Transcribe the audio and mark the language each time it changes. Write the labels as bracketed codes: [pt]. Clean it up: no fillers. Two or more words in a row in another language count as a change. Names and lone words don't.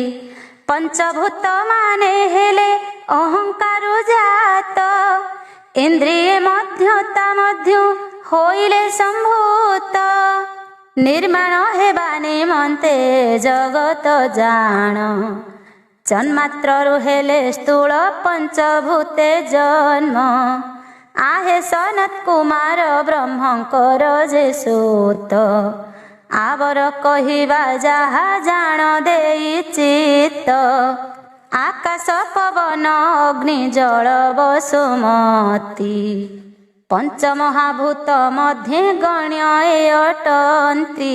[or] ପଞ୍ଚଭୂତ ମାନେ ହେଲେ ଅହଙ୍କାରୁ ଜାତ, ଇନ୍ଦ୍ରିୟ ମଧ୍ୟତା ମଧ୍ୟ ହୋଇଲେ ସମ୍ଭୂତ। ନିର୍ମାଣ ହେବା ନିମନ୍ତେ ଜଗତ ଜାଣ, ଜନ୍ମାତ୍ରରୁ ହେଲେ ସ୍ଥୂଳ ପଞ୍ଚଭୂତେ ଜନ୍ମ। ଆହେ ସନତ କୁମାର ବ୍ରହ୍ମଙ୍କର ଯେ ସୁତ, ଆଉର କହିବା ଯାହା ଜାଣ ଦେଇ ଚିତ୍ତ। ଆକାଶ ପବନ ଅଗ୍ନି ଜଳ ବସୁମତୀ, ପଞ୍ଚମହାଭୂତ ମଧ୍ୟେ ଗଣ୍ୟ ଏ ଅଟନ୍ତି।